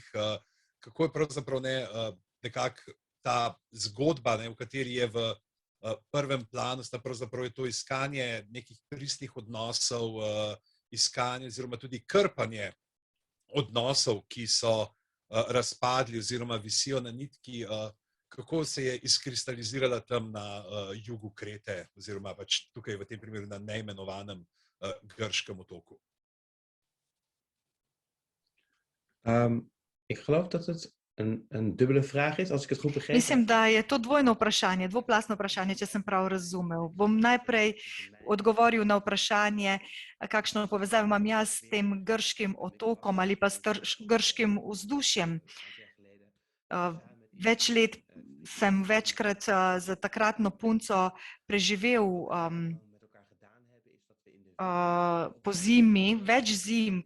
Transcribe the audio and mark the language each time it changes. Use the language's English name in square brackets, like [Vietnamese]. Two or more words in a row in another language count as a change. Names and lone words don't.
[Slovenian] Kako je pravzaprav nekako ta zgodba, v kateri je v prvem planu, pravzaprav je to iskanje nekih pristnih odnosov, iskanje oziroma tudi krpanje odnosov, ki so razpadli oziroma visijo na nitki. Kako se je izkristalizirala tam na jugu Krete oziroma pač tukaj v tem primeru na neimenovanem grškem otoku? [Dutch] Ik geloof dat het een dubbele vraag is, als ik het goed begreep. [Slovenian] Mislim, da je to dvojno vprašanje, dvoplastno vprašanje, če sem prav razumel. Bom najprej odgovoril na vprašanje, kakšno povezavo imam jaz s tem grškim otokom ali pa s grškim vzdušjem. Več let sem večkrat za takratno punco preživel po zimi, več zim, pa